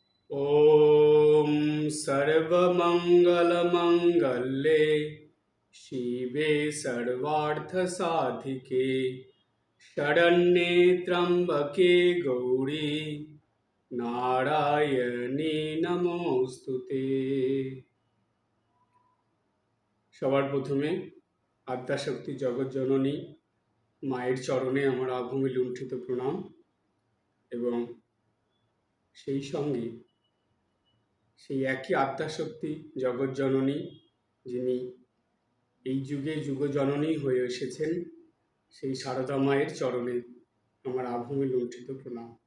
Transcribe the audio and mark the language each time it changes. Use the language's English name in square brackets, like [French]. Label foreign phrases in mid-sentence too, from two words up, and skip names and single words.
[Sanskrit] ॐ सर्वमङ्गलमङ्गल्ये शिवे सर्वार्थसाधिके शरण्ये त्र्यम्बके गौरी নারায়ণী নমস্তুতে। [Bangla] সবার প্রথমে আদ্যাশক্তি জগৎজননী মায়ের চরণে আমার আভূমি লুণ্ঠিত প্রণাম এবং সেই সঙ্গে সেই একই আদ্যাশক্তি জগৎজননী যিনি এই যুগে যুগজননী হয়ে এসেছেন সেই সারদা মায়ের চরণে আমার আভূমি লুণ্ঠিত প্রণাম।